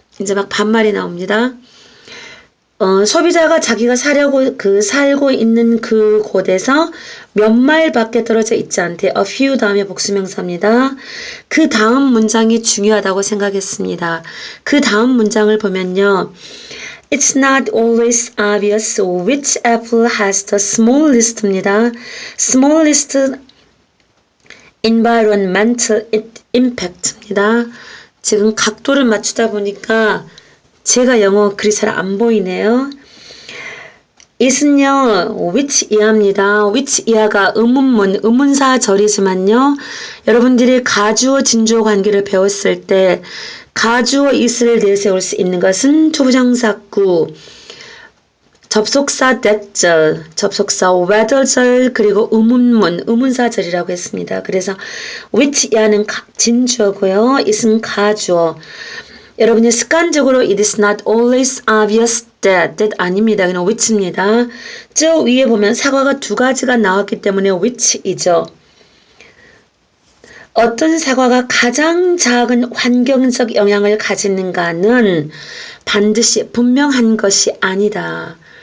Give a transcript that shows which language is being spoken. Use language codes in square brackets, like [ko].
[ko] 이제 막 반말이 나옵니다. 소비자가 자기가 살고 있는 그 곳에서 몇 마일 밖에 떨어져 있지 않대. a few 다음에 복수명사입니다. 그 다음 문장이 중요하다고 생각했습니다. 그 다음 문장을 보면요. [en] It's not always obvious which apple has the smallest입니다. smallest environmental impact입니다. [ko] 지금 각도를 맞추다 보니까 제가 영어 글이 잘 안 보이네요. it은요, which 이하입니다. which 이하가 의문문, 의문사절이지만요. 여러분들이 가주어, 진주어 관계를 배웠을 때 가주어 it을 내세울 수 있는 것은 투부정사구, 접속사 that절, 접속사 whether절, 그리고 의문문, 의문사절이라고 했습니다. 그래서 which 이하는 진주어고요. it은 가주어. [en] 여러분이 습관적으로 it is not always obvious that 아닙니다. [ko] 그냥 which입니다. 저 위에 보면 사과가 두 가지가 나왔기 때문에 which이죠. 어떤 사과가 가장 작은 환경적 영향을 가지는가는 반드시 분명한 것이 아니다.